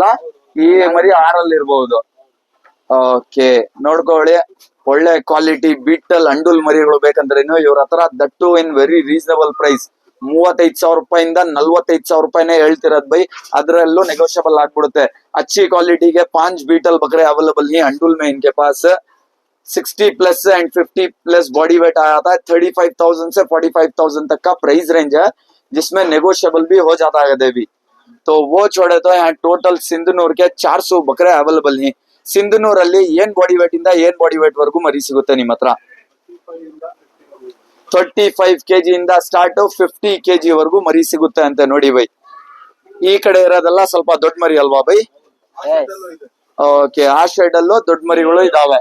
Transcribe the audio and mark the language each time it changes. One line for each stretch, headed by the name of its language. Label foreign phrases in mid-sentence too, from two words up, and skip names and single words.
Kannada: ಈ ಮರಿ 6 ಇರಬಹುದು. ಓಕೆ ನೋಡ್ಕೊಳ್ಳಿ, ಒಳ್ಳೆ ಕ್ವಾಲಿಟಿ ಬೀಟಲ್ ಅಂಡುಲ್ ಮರಿಗಳು ಬೇಕಂದ್ರೆ ಇವ್ರ ಹತ್ರ
English: that in very reasonable price.
Kannada: 35,000 ರೂಪಾಯಿಂದ 45,000 ರೂಪಾಯಿನೇ ಹೇಳ್ತಿರೋದ್ ಬೈ. ಅದ್ರಲ್ಲೂ ನೆಗೋशिಯಬಲ್ ಆಗ್ಬಿಡುತ್ತೆ.
Hindi: अच्छी क्वालिटी के 5 बीटल बकरे अवेलेबल हैं अंडुल में इनके पास. 60+ एंड 50+
English: body weight
Hindi: आया था. 35,000 से 45,000 तक का
English: price range
Hindi: है, जिसमें नेगोशियबल भी हो जाता है देवी. तो वो छोड़े तो यहाँ टोटल सिंधनूर के 400 बकरे अवेलेबल हैं.
Kannada: ಸಿಂಧನೂರ್ ಅಲ್ಲಿ ಏನ್
English: body weight
Kannada: ಇಂದ ಏನ್
English: body weight
Kannada: ವರ್ಗೂ ಮರಿ ಸಿಗುತ್ತೆ ನಿಮ್ ಹತ್ರ? 35 kg ಇಂದ ಸ್ಟಾರ್ಟ್ 50 kg ವರ್ಗೂ ಮರಿ ಸಿಗುತ್ತೆ ಅಂತ ನೋಡಿ ಬೈ. ಈ ಕಡೆ ಇರೋದೆಲ್ಲ ಸ್ವಲ್ಪ ದೊಡ್ಡ ಮರಿ ಅಲ್ವಾ ಬೈ? ಓಕೆ, ಆ ಶೆಡ್ ಅಲ್ಲೂ ದೊಡ್ಡ ಮರಿಗಳು ಇದಾವೆ.